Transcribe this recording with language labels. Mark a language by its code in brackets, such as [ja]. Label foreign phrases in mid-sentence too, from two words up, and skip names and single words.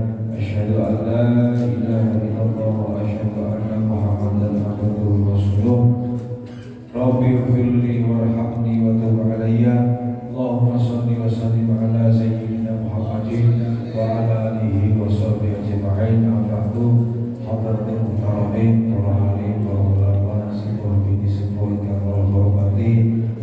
[ar] أشهد أن لا إله إلا الله وأشهد أن محمدا عبده ورسوله. رب اغفر لي وارحمني وتب علي. اللهم صل وسلم على سيدنا محمد وعلى آله وصحبه أجمعين. Ba'du. حضرات المحترمين, [jv] para alim, para ulama, sepuh bini sepuh ingkang kula hormati,